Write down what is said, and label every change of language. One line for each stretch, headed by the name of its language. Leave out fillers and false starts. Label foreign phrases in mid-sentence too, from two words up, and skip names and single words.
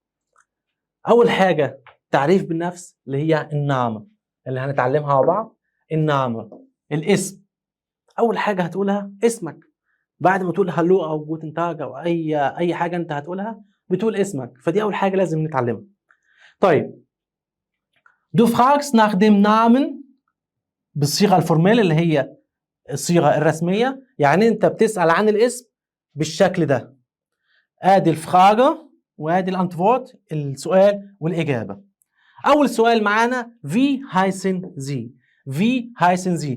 Arabic: أول حاجة تعريف بالنفس اللي هي النعمة اللي هنتعلمها مع بعض. النعمة الاسم. أول حاجة هتقولها اسمك، بعد ما تقول هلو أو
German: Guten Tag
Arabic: أو أي حاجة أنت هتقولها بتقول اسمك، فدي أول حاجة لازم نتعلمها. طيب
German: du fragst nach dem Namen
Arabic: بالصيغة الفورمال اللي هي الصيغة الرسمية، يعني انت بتسأل عن الاسم بالشكل ده. ادي الفراغة وادي الانتفورت، السؤال والإجابة. أول سؤال معانا
German: Wie heißen Sie, Wie heißen Sie.